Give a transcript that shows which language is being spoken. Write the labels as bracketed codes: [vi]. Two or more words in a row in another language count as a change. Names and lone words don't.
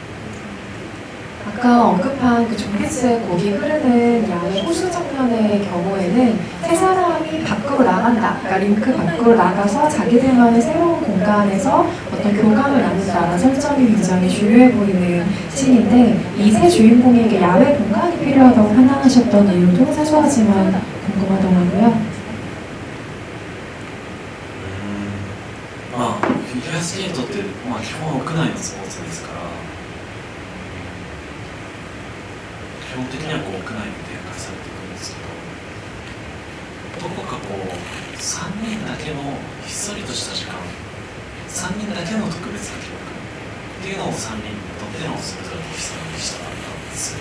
[ko] 아까 언급한 그 좀비즈의 곡이 흐르는 야외 호수 장면의 경우에는 세 사람이 밖으로 나간다, 그러니까 링크 밖으로 나가서 자기들만의 새로운 공간에서 어떤 교감을 나눈다라는 설정이 굉장히 중요해 보이는 씬인데 이 세 주인공에게 야외 공간이 필요하다고 판단하셨던 이유도 사소하지만 궁금하더라고요. [ja] フィギュアスケートって、基本屋内のスポーツですから基本的には屋内で展開されていくんですけど、どこか3人だけのひっそりとした時間、3人だけの特別な記憶っていうのを3人にとってのそれぞれのお日様にしたかったんです。